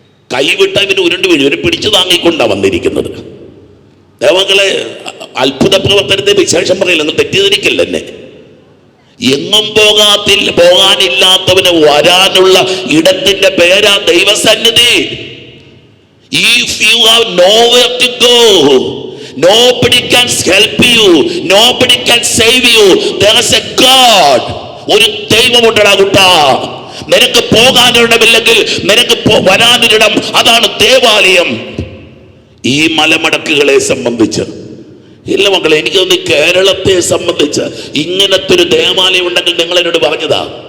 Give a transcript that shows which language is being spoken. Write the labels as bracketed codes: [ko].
[ml] കൈവിട്ട ഇവന് ഉരുണ്ട് വീഴും, ഇവന് പിടിച്ചു താങ്ങിക്കൊണ്ടാണ് വന്നിരിക്കുന്നത്. ദേവങ്ങളെ, അത്ഭുത പ്രവർത്തനത്തെ വിശേഷം പറയില്ല, നിങ്ങൾ തെറ്റിദ്ധരിക്കല്ല എന്നെ. എങ്ങും പോകാനില്ലാത്തവന് വരാനുള്ള ഇടത്തിന്റെ പേരാ ദൈവസന്നിധി. [en] If you have nowhere to go, nobody can help you, nobody can save you. There is a God. [ml] ഒരു ദൈവമുണ്ടടാ കുട്ടാ. നിനക്ക് പോകാനിടമില്ലെങ്കിൽ നിനക്ക് വരാനിടം, അതാണ് ദേവാലയം. ഈ മലമടക്കുകളെ സംബന്ധിച്ച് ഇല്ല മക്കളെ, എനിക്ക് തോന്നി കേരളത്തെ സംബന്ധിച്ച് ഇങ്ങനത്തെ ഒരു ദേവാലയം ഉണ്ടെങ്കിൽ നിങ്ങൾ എന്നോട് പറഞ്ഞതാ.